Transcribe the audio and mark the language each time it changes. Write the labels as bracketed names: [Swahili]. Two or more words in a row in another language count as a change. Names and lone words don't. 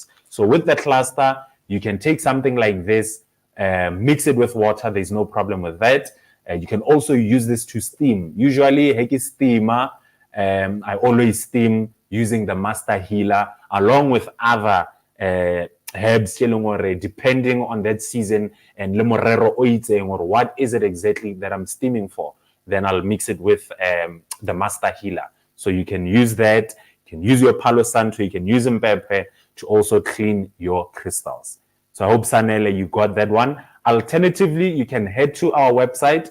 [English] So with the cluster, you can take something like this, mix it with water. There's no problem with that. You can also use this to steam. Usually, heki steamer, I always steam using the master healer along with other herbs depending on that season and [Tswana] le morero o itseng [English] or what is it exactly that I'm steaming for. Then I'll mix it with the master healer. So you can use that. You can use your Palo Santo. You can use Mpepe to also clean your crystals. So I hope, Sanele, you got that one. Alternatively, you can head to our website.